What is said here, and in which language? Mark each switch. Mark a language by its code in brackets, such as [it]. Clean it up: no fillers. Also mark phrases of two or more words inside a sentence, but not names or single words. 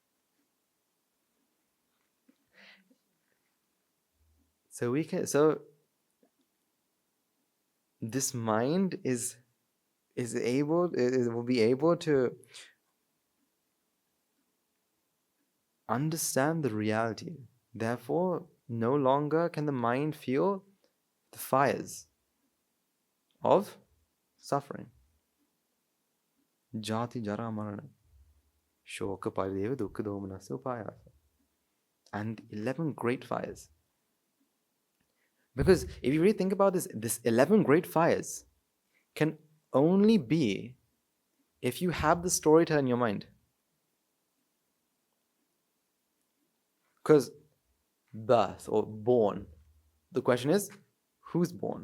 [en] So this mind will be able to understand the reality. Therefore, no longer can the mind feel the fires of suffering. [pi] Játi, jara, marana, shoka, parideva, dukkha, domanassa, upayasa. [en] And 11 great fires. Because if you really think about this 11 great fires can only be if you have the storyteller in your mind. Because birth or born, the question is, who's born?